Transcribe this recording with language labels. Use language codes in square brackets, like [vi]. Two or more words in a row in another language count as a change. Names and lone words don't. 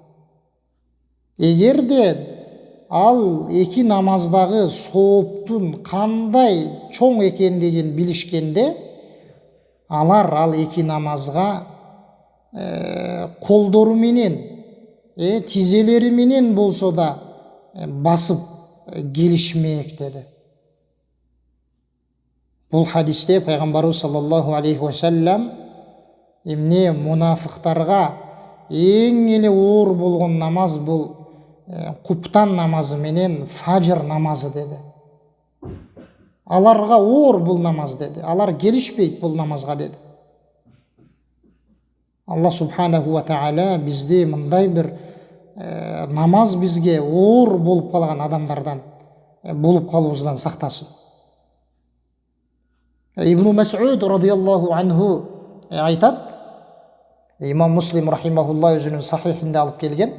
[ky] Эгерде ал эки намаздагы сооптун кандай чоң экендигин билишкенде, алар ал эки намазга колдору менен, тизелери менен болсо да басып келишмек деди. Бул хадисте пайгамбарыбыз [ar] صلى الله عليه وسلم [ky] эмне мунафыктарга эң эле оор болгон намаз бул куптан намазы менен фажр намазы деди. Аларга оор бул намаз деди. Алар келишпейт бул намазга деди. Аллах [ar] سبحانه وتعالى [ky] бизди мындай бир намаз бизге оор болуп калган адамдардан болуп калуубуздан сактасын. Ибн Мас'уд [ar] رضي الله عنه [ky] айтат, имам Муслим рахимахулла өзүнүн сахихинде алып келген.